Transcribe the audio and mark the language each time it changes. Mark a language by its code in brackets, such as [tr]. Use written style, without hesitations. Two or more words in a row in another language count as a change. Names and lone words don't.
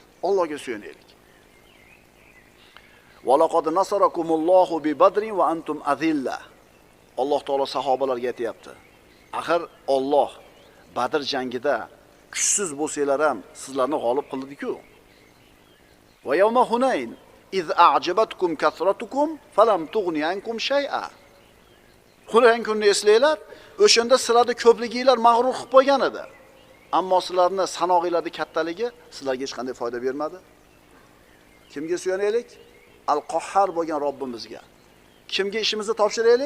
[uz] Allohga suyanaylik. [ar] ولقد نصركم الله ببدر وأنتم أذلة. [uz] Alloh taolo sahobalarga aytayapti. Axir Alloh Badr jangida kuchsiz bo'lsanglar ham sizlarni g'olib qildi-ku. [ar] ويوم حنين إذ أعجبتكم كثرتكم فلم تغن عنكم شيئا. [uz] Qur'on kunni eslanglar, o'shanda sizlarni ko'pliginglar mag'rur qilib qo'ygan edi. Ammo sizlarni sanog'inglarning kattaligi sizlarga hech qanday foyda bermadi. Kimga suyanaylik? Al-Qahhar bo'lgan Robbimizga. Kimga ishimizni topshiraylik?